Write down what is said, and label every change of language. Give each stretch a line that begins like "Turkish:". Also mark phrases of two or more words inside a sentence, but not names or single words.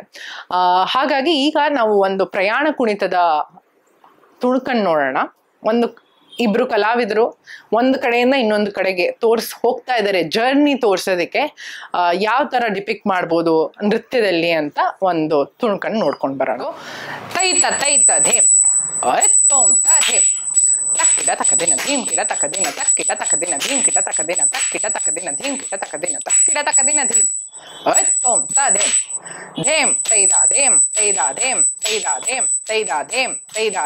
Kannada: ಹಾಗಾಗಿ ಈಗ ನಾವು ಒಂದು ಪ್ರಯಾಣ ಕುಣಿತದ ತುಣುಕನ್ನು ನೋಡೋಣ. ಇಬ್ರು ಕಲಾವಿದರು ಒಂದು ಕಡೆಯಿಂದ ಇನ್ನೊಂದು ಕಡೆಗೆ ಹೋಗ್ತಾ ಇದ್ದಾರೆ. ಜರ್ನಿ ತೋರ್ಸೋದಕ್ಕೆ ಯಾವ ತರ ಡಿಪಿಕ್ಟ್ ಮಾಡ್ಬೋದು ನೃತ್ಯದಲ್ಲಿ ಅಂತ ಒಂದು ತುಣುಕನ್ನು ನೋಡ್ಕೊಂಡು ಬರೋಣ. ತೈತ ತೈತ ಧೇಮ್ ತೋಮ್ ಧೇಮ್ ತಕ್ಕಿಡ ತಕದಿನ ಧೀಮ್ ಕಿಡ ತಕದಿನ ತಕ್ಕಿಡ ತಕದಿನ ಧೀಮ್ ಕಿಡ ತಕದಿನ ತಕ್ಕಿಡ ತಕದಿನ ಧೀಮ್ ಕಿಡ ತಕದಿನ ತಕ್ಕಿಡ ತಕದಿನ ಧೀಮ್ ತೋಮ್ ಧೇಮ್ ಧೇಮ್ ತೈದ ಧೇಮ್ ತೈದ ಧೇಮ್ ತೈದ ಧೇಮ್ ತೈದ ಧೇಮ್ ತೈದ